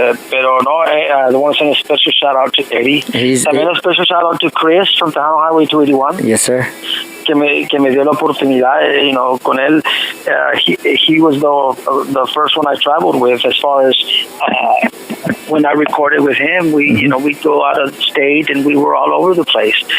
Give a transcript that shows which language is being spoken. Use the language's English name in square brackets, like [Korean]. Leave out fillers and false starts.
[Spanish] Pero no, [English] I want to send a special shout out to Eddie. También a special shout out to Chris from Tejano Highway 281. Yes, sir. [Spanish] Que me dio la oportunidad, con él. [English] He was the first one I traveled with, as far as when I recorded with him. We go out of state and we were all over the place.